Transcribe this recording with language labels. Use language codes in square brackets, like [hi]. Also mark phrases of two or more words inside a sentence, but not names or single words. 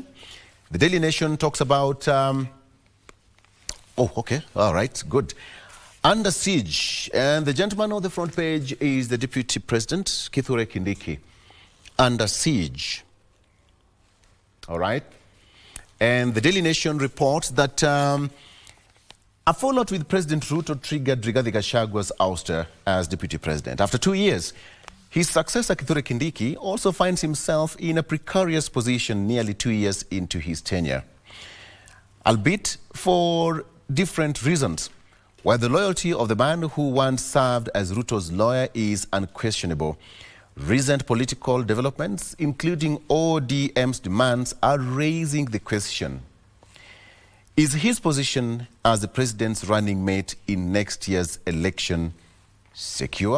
[en] The Daily Nation talks about, oh, okay, all right, good. Under siege, and the gentleman on the front page is the Deputy President, Kithure Kindiki. Under siege, all right? And the Daily Nation reports that a fallout with President Ruto triggered Rigathi Gachagwa's ouster as Deputy President. After 2 years, his successor Kithure Kindiki also finds himself in a precarious position nearly 2 years into his tenure, albeit for different reasons. While the loyalty of the man who once served as Ruto's lawyer is unquestionable, recent political developments, including ODM's demands, are raising the question: is his position as the president's running mate in next year's election secure?